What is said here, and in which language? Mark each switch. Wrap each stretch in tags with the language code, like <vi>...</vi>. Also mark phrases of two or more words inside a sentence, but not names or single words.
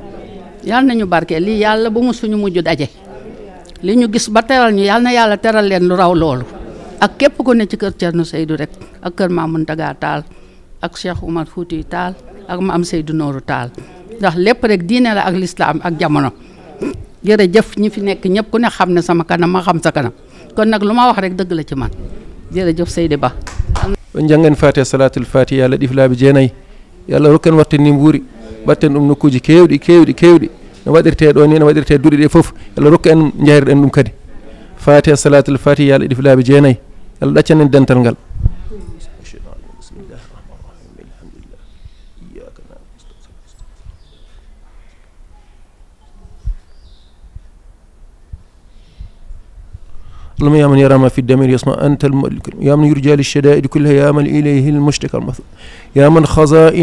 <wo>lii yàlla bu mu suñu mujj daje li ñu gis ba teral ñu yàlla na yàlla teral leen lu raw loolu ak képp ku ne ci kër Thierno Seydou rek ak kër Maam Muntaga Tall ak Cheikh Oumar Fouti Tall ak Maam Seydou Nourou Tall ndax lépp rek diine la ak lislaam ak jamono jërëjëf ñi fi nekk ñëpp ku ne xam ne sama kanam ma xam sa kanam kon nag lu ma wax rek dëgg la ci man jërëjëf Seydi Ba</wo> <ff>on janggen fatiha</ff> <ar>صلاة الفاتحة</ar> <ff>Allah ɗif laabi jeenayyi yo Allah rokken watte ni mbuuri batten ɗum nokkuji kewɗi no waɗirte ɗo ni no waɗirte duuɗi ɗe fof yo Allah rokku en jahirɗen ɗum kadi fatiha</ff> <ar>صلاة الفاتحة</ar> <ff>yo Allah ɗif laabi jeenayyi yo Allah ɗaccan en dental ngal</ff> <ar>اللهم يا من يرى ما في الدمير يسمع أنت الملك يا من يرجى للشدائد كلها يا من إليه المشتكى المثل يا من خزائن</ar>